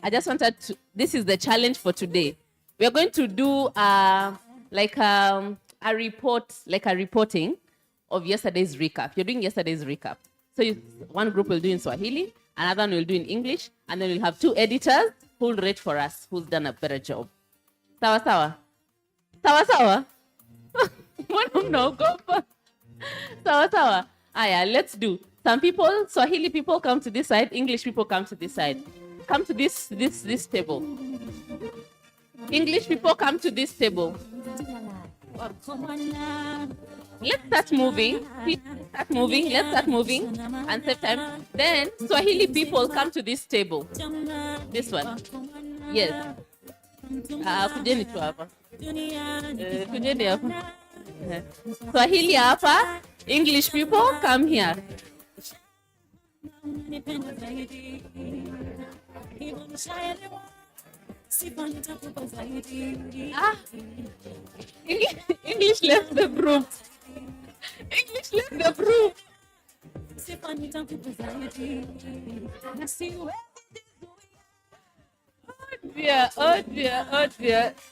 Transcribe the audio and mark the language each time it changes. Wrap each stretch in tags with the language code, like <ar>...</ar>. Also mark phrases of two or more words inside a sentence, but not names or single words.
<en>I just wanted to, this is the challenge for today. We are going to do a report, like a reporting of yesterday's recap. You're doing yesterday's recap. So one group will do in Swahili, another one will do in English, and then we'll have 2 editors who will rate for us who's done a better job.</en> <sw>Sawa sawa? Sawa sawa?</sw> <en>No, go for</en> <sw>sawa sawa. Aya,</sw> <en>let's do. Some people, Swahili people come to this side, English people come to this side. Come to this table. English people come to this table. Let's start moving. Let's start moving and save time. Then Swahili people come to this table. This one. Yes.</en> <sw>Kujeni tu hapa. Kujeni hapa. Swahili hapa.</sw> <en>English people come here. English left the group. English left the group. Oh dear.</en>